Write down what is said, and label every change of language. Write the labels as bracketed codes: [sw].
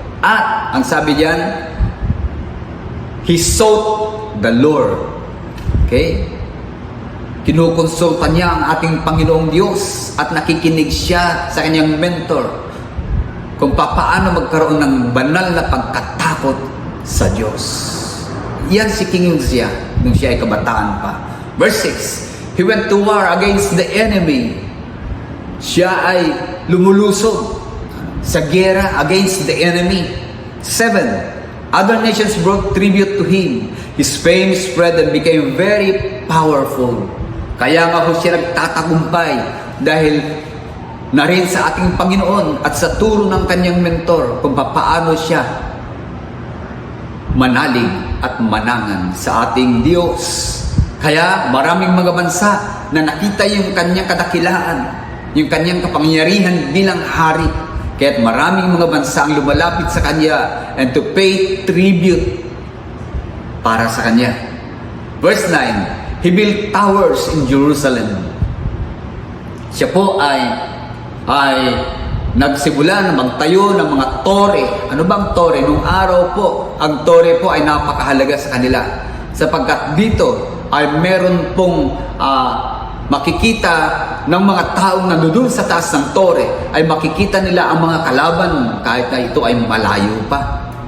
[tl] At, ang sabi diyan, [en] he sought the Lord. Okay? [tl] Kinukonsulta niya ang ating Panginoong Diyos at nakikinig siya sa kanyang mentor kung paano magkaroon ng banal na pagkatakot sa Diyos. Yan si King Uzziah nung siya ay kabataan pa. [en] Verse 6, he went to war against the enemy. [tl] Siya ay lumulusog sa gera [en] against the enemy. 7, other nations brought tribute to him. His fame spread and became very powerful. [tl] Kaya nga po siya nagtatagumpay dahil na rin sa ating Panginoon at sa turo ng kanyang mentor kung paano siya manalig at manangan sa ating Diyos. Kaya maraming mga bansa na nakita yung kanyang kadakilaan, yung kanyang kapangyarihan bilang hari. Kaya't maraming mga bansa ang lumalapit sa kanya [en] and to pay tribute [tl] para sa kanya. [en] Verse 9, he built towers in Jerusalem. [tl] Siya po ay nagsimula na magtayo ng mga tore. Ano bang tore? Nung araw po, ang tore po ay napakahalaga sa kanila. Sapagkat dito ay meron pong makikita ng mga taong nandoon sa taas ng tore, ay makikita nila ang mga kalaban kahit na ito ay malayo pa.